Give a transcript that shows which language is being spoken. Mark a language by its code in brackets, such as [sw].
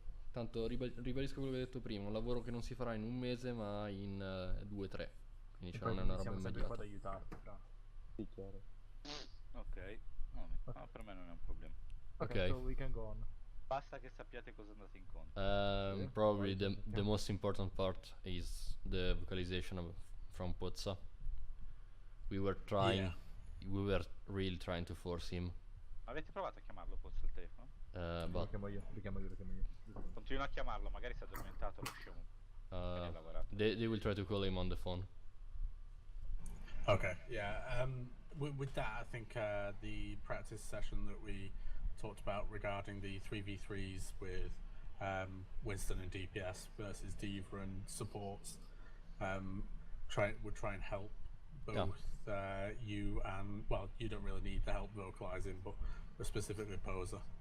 [it] Tanto ribadisco quello che hai detto prima, un lavoro che non si farà in un mese ma in 2-3. Quindi non è una roba siamo sempre qua ad immediata. aiutarti, fra. Sì, chiaro. Ok, no, per me non è un problema. Ok. [en] So we can go on. [it] Basta che sappiate cosa andate incontro. [en] Probably the most important part is the vocalization from Pozza. We were really trying to force him. [it] Avete provato a chiamarlo Pozzo al telefono? Lo chiamo io. Continuo a chiamarlo, magari si è addormentato, lo scemo. [en] They will try to call him on the phone. Okay, yeah. With that, I think the practice session that we talked about regarding the 3v3s with Winston and DPS versus Diva and supports would try and help both you and, well, you don't really need the help vocalizing, but specifically Poser.